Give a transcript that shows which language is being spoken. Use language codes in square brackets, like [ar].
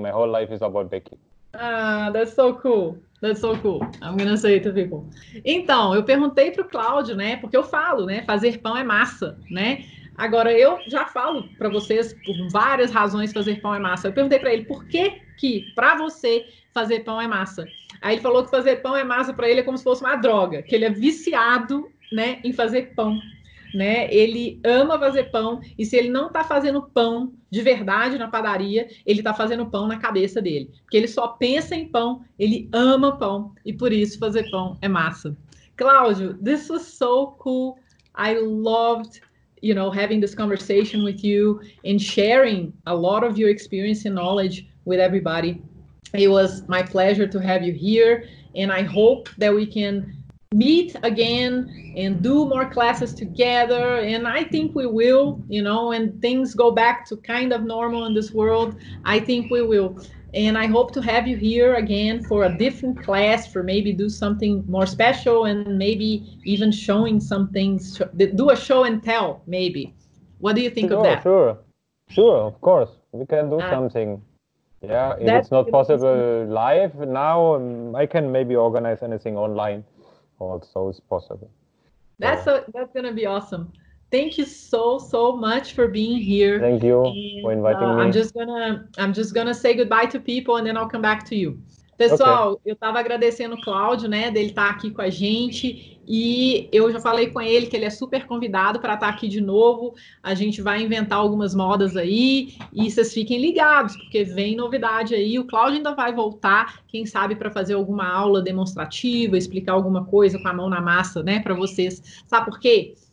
[en] My whole life is about baking. Ah, that's so cool. That's so cool. I'm gonna say it to people. [pt] Então, eu perguntei pro Cláudio, né? Porque eu falo, né? Fazer pão é massa, né? Agora, eu já falo para vocês, por várias razões, fazer pão é massa. Eu perguntei para ele, por que para você, fazer pão é massa? Aí ele falou que fazer pão é massa para ele é como se fosse uma droga, que ele é viciado, né, em fazer pão. Né? Ele ama fazer pão, e se ele não está fazendo pão de verdade na padaria, ele está fazendo pão na cabeça dele. Porque ele só pensa em pão, ele ama pão, e por isso fazer pão é massa. [en] Cláudio, this was so cool. I loved having this conversation with you and sharing a lot of your experience and knowledge with everybody. It was my pleasure to have you here, and I hope that we can meet again and do more classes together, and I think we will, when things go back to kind of normal in this world, I think we will. And I hope to have you here again for a different class, for maybe do something more special, and maybe even showing some things, do a show and tell, maybe. What do you think of that? Sure, of course. We can do something. Yeah, if it's not possible live now, I can maybe organize anything online. Also is possible. That's gonna be awesome. Thank you so much for being here. Thank you for inviting me. I'm just gonna say goodbye to people and then I'll come back to you. [pt] Pessoal, eu estava agradecendo o Cláudio, né, dele estar aqui com a gente, e eu já falei com ele que ele é super convidado para estar aqui de novo. A gente vai inventar algumas modas aí, e vocês fiquem ligados, porque vem novidade aí. O Cláudio ainda vai voltar, quem sabe, para fazer alguma aula demonstrativa, explicar alguma coisa com a mão na massa, né, para vocês. Sabe por quê?